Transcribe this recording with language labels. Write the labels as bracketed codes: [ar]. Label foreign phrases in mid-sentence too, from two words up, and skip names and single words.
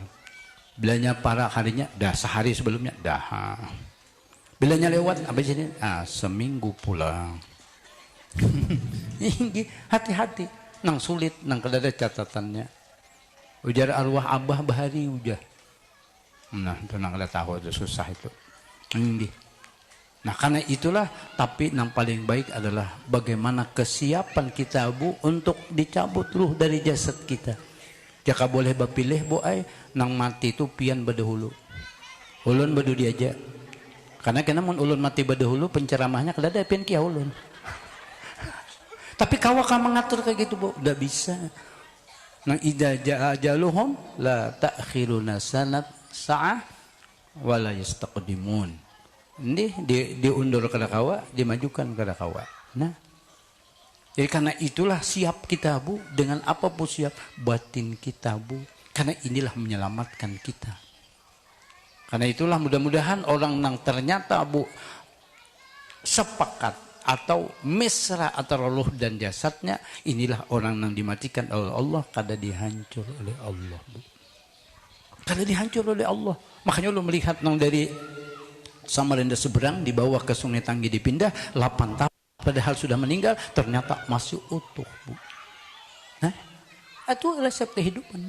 [bjn] Bilanya para harinya dah sehari sebelumnya dah. Bilanya lewat apa sih ini? Seminggu pulang. Hati-hati nang sulit nang kada ada catatannya. Ujar arwah abah bahari ujar. Nah, itu nang kada tahu itu susah itu. [id] Nah karena itulah, tapi yang paling baik adalah bagaimana kesiapan kita Bu untuk dicabut ruh dari jasad kita. [bjn] Jika boleh bapilih Bu nang mati itu pian bedahulu. Ulun bedu diaja. Karena mun ulun mati bedahulu penceramahnya kada ada pian kia ulun. [id] Tapi kawaka mengatur kayak gitu Bu, udah bisa. [ar] Nang إذا جاء أجلهم لا يستأخرون سنة ساعة ولا يستقدمون. [bjn] Ini diundur kada kawa, dimajukan kada kawa. [id] Nah, jadi karena itulah siap kita Bu, dengan apapun siap batin kita Bu, karena inilah menyelamatkan kita. Karena itulah mudah-mudahan orang yang ternyata Bu sepakat atau mesra antara roh dan jasadnya, inilah orang yang dimatikan oleh Allah, kada dihancur oleh Allah Bu. Kada dihancur oleh Allah. Makanya lu melihat nang dari Samarinda seberang dibawa ke Sungai Tanggi dipindah 8 tahun padahal sudah meninggal ternyata masih utuh Bu. Nah, itu resep kehidupan.